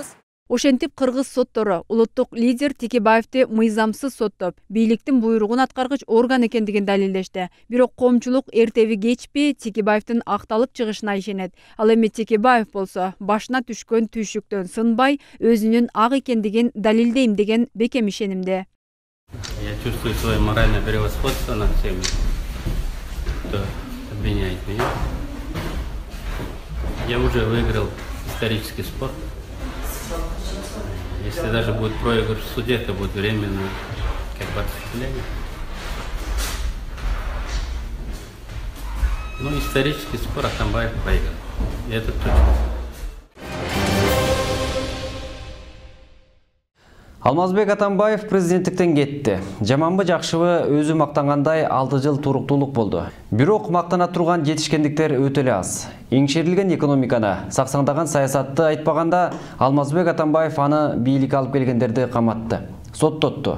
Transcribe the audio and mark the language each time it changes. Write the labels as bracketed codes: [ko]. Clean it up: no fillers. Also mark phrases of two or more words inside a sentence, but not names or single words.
[ky] Ошентип кыргыз соттору улуттук лидер Текебаевди мыйзамсыз соттоп, бийликтин буйругун аткаргыч орган экендигин далилдешти. Бирок коомчулук эртеби кечпи Текебаевдин акталып чыгышына ишенет. Ал эми Текебаев болсо башына түшкөн түйшүктөн сынбай, өзүнүн ак экендигин далилдейм деген бекем ишенимде. [ru] Я чувствую свое моральное превосходство над всеми, кто обвиняет меня. Я уже выиграл исторический спор. Если даже будет проигрыш в суде, это будет временно, как бы отступление. Ну, исторический спор Атамбаев проиграл. И это точно. [ky] Алмазбек Атамбаев президенттиктен кетти. Жаманбы жакшыбы өзү мактангандай 6 жыл туруктуулук болду. Бирок мактана турган жетишкендиктер өтө эле аз. Эңшерилген экономиканы, саксаңдаган саясатты айтпаганда Алмазбек Атамбаев аны бийликке алып келгендерди каматты, соттотту.